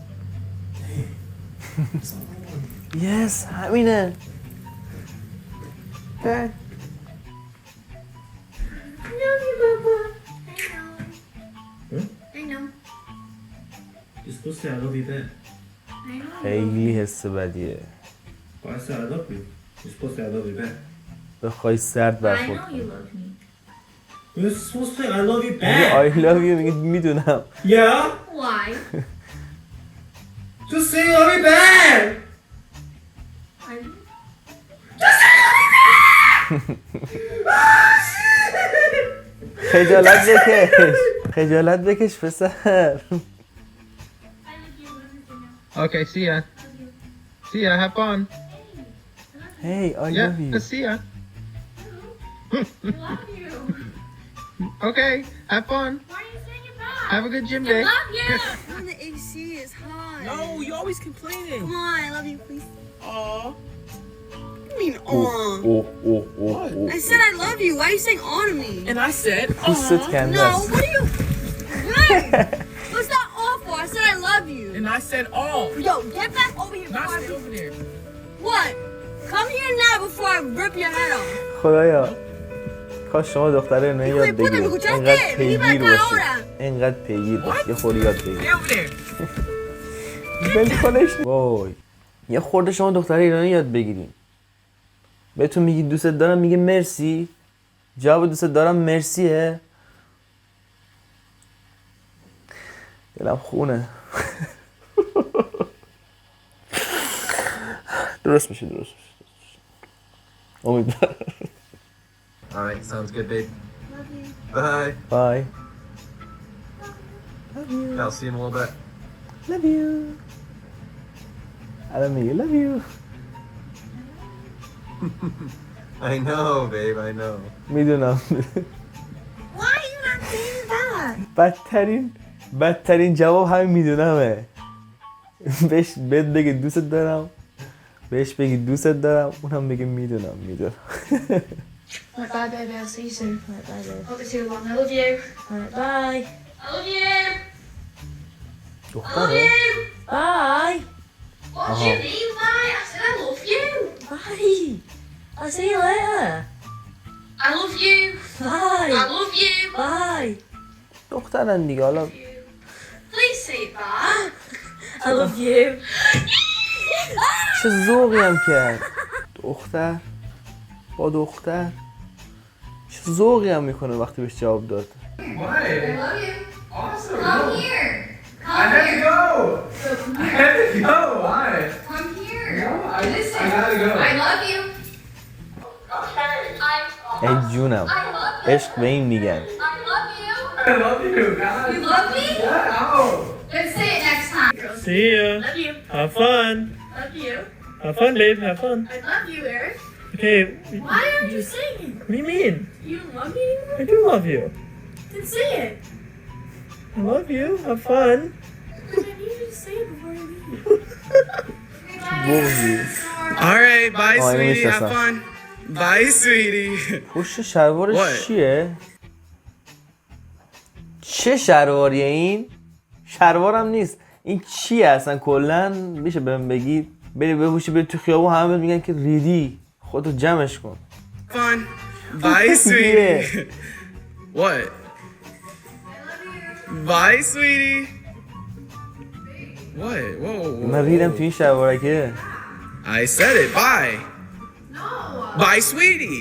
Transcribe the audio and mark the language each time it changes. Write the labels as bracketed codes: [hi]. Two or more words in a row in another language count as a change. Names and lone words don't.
[fa] Yes, همینه. [en] Bye. I love you, Papa. I know. You're supposed to say "I love you" back. I know. [fa] خیلی حس بدیه. [en] Why I said "I love you"? You're supposed to say "I love you" back. [fa] بخوای سرد [en] I [fa] برخورد [en] know you [fa] کنی. [en] love me. You're supposed to say "I love you" [fa] میگه [en] back. I love you [fa] میگه میدونم. [en] Yeah. Why? Just say "love you" back. [fa] خجالت بکش. خجالت بکش پسر. [en] Okay, see ya. See ya, have fun. Hey, I Yeah, love you. see ya. I love you. Okay, have fun. Why are you saying it back? Have a good gym day. I love you. The AC is hot. No, you always complaining. Come on, I love you, please. Aw. I mean, aw. Oh. I said I love you. Why are you saying aw to me? And I said, [fa] دوستت کنده [en] No, [fa] است. [en] what are you? What? What's that aw for? I said I love you. and I said, "Oh." Yo, get back over here Not before stay I... over there. What? Come here now before I rip your head off. [fa] خدایا کاش شما دختره اینو یاد میگه بگیرید. بودم، اینقدر میگه پیگیر بودم، باشید. میگه اینقدر پیگیر باشید. یه خورده یاد بگیرید. [en] Stay over there. [fa] بلکنش. وای. یه خورده شما دختره ایرانی یاد بگیرین. بهتون میگی دوست دارم میگه مرسی. جواب دوست دارم مرسیه. دلم خونه. درست میشه. امیدوارم. [en] All right, sounds good, babe. Bye. [fa] بای. [en] I'll see you in a little bit. Love you. [fa] الان میگه [en] love you. I know, babe. I know. [fa] میدونم. [en] Why are you not saying that? [fa] بدترین جواب همین میدونمه. بهت بگی دوست دارم. بهش بگی دوست دارم. اونم بگه میدونم. [en] Alright, bye, baby. I'll see you soon. Alright, bye, babe. Hope it's too long. I love you. Alright, bye. I love you. [fa] دختره. [en] Bye. What do you mean, bye? I said I love you. Bye. I'll see you later. I love you. I Bye. love you. Bye. [fa] دخترن دیگه حالا. [en] Please say it back. I love you. [fa] چه ذوقی هم کرد. دختر با دختر چه ذوقی هم میکنه وقتی بهش جواب داد. [en] I love you. Awesome. Come here. I had to go. I had to go. Why? Come here. No, Listen. I gotta go. I love you. Okay. [fa] ای جونم. [en] I love you. [fa] عشق به این میگن. [en] I love you. I love you, God. You love me? Yeah, ow. Let's say it next time. See ya. Love you. Have fun. Love you. Have fun, babe. Have fun. I love you, Eric. Okay. Why aren't you saying it? What do you mean? You don't love me anymore? I do love you. Then say it. I love you. Have fun. Then I need you to say it before I leave. [fa] بغضی. [en] All right. Bye, Oh, I sweetie. missed Have that. fun. Bye, sweetie. [fa] پشت شلوارش [en] What? [fa] چیه؟ چه شلواریه این؟ شلوارم نیست. این چیه اصلا کلا میشه بهم بگی؟ بری بپوشی بری تو خیابون همه میگن که ریدی. خودتو جمعش کن. [en] Fun. Bye, sweetie. What? Bye, sweetie. What? Whoa. [fa] من ریدم تو این شلوارکه. [en] I said it. Bye. No. Bye, sweetie.